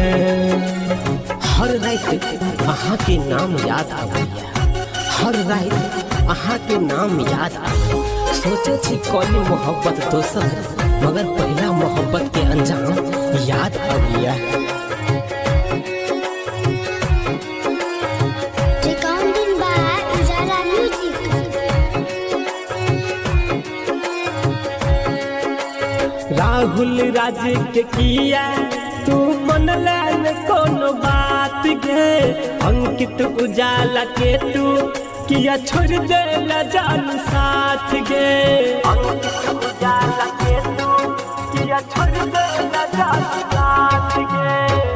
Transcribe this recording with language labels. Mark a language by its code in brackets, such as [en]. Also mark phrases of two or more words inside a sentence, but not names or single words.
[mai] हर रात अहाँ के नाम याद आबैया, हर रात अहाँ के नाम याद आबैया। सोचे छी कौली मोहब्बत दोसर, मगर पहला मोहब्बत के अंजाम याद आबैया। [en] Recording by Ujala Music. [mai] राहुल राज के किया तू मन लैन कोनो बात गे, अंकित उजाला के तू किया छोड़ दे ला जान साथ गे, अंकित उजाला के तू किया छोड़ दे ला जान साथ गे।